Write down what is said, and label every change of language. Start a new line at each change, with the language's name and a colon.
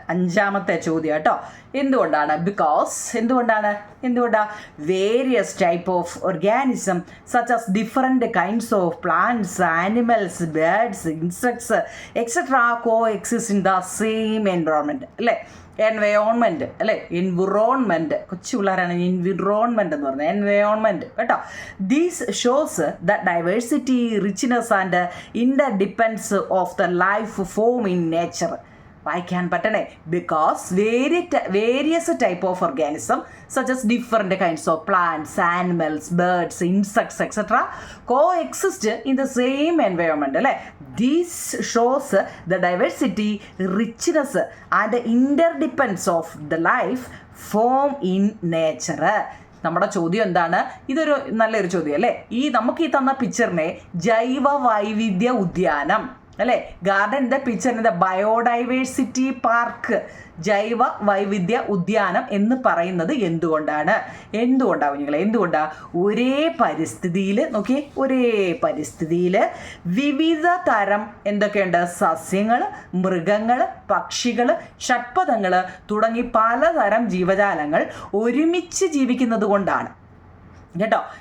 Malayalam: 5ാമത്തെ ചോദ്യം കേട്ടോ. എന്തുകൊണ്ടാണ്?
English: because
Malayalam: എന്തുകൊണ്ടാ
English: various type of organism such as different kinds of plants, animals, birds, insects etcetera coexist in the same environment
Malayalam: അല്ലേ. Environment അല്ലേ, environment, കൊച്ചു പിള്ളേരാണ് എൻവിറോൺമെൻറ്റ് എന്ന് പറഞ്ഞത്, എൻവയോൺമെൻറ്റ് കേട്ടോ.
English: These shows the diversity, richness and interdependence of the life form in nature.
Malayalam: വായിക്കാൻ പറ്റണേ.
English: Because various type of organism such as different kinds of plants, animals, birds, insects, etc. coexist in the same environment. This shows the diversity, richness and interdependence of the life form in nature.
Malayalam: നമ്മുടെ ചോദ്യം എന്താണ്? ഇതൊരു നല്ലൊരു ചോദ്യം അല്ലേ. നമുക്ക് ഈ തന്ന പിക്ചറിനെ ജൈവ വൈവിധ്യ ഉദ്യാനം അല്ലേ, ഗാർഡൻ്റെ പിക്ചറിൻ്റെ ബയോഡൈവേഴ്സിറ്റി പാർക്ക്, ജൈവ വൈവിധ്യ ഉദ്യാനം എന്ന് പറയുന്നത് എന്തുകൊണ്ടാണ് നിങ്ങളെ? ഒരേ പരിസ്ഥിതിയിൽ നോക്കിയേ, ഒരേ പരിസ്ഥിതിയിൽ വിവിധ തരം എന്തൊക്കെയുണ്ട്, സസ്യങ്ങൾ, മൃഗങ്ങൾ, പക്ഷികൾ, ഷഡ്പദങ്ങൾ തുടങ്ങി പലതരം ജീവജാലങ്ങൾ ഒരുമിച്ച് ജീവിക്കുന്നത് കൊണ്ടാണ് കേട്ടോ.